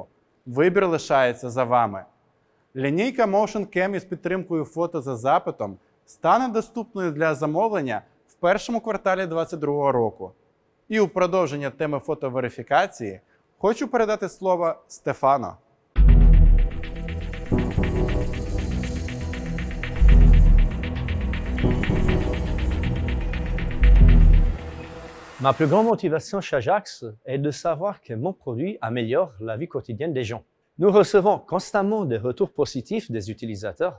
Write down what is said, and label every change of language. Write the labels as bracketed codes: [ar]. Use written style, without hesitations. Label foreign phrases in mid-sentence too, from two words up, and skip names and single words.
[uk] Вибір лишається за вами. Лінійка Motion Cam із підтримкою фото за запитом стане доступною для замовлення в першому кварталі 2022 року. І у продовження теми фотоверифікації хочу передати слово Стефано. [fr] Ma plus grande motivation chez Ajax est de savoir que mon produit améliore la vie quotidienne des gens. Nous recevons constamment des retours positifs des utilisateurs.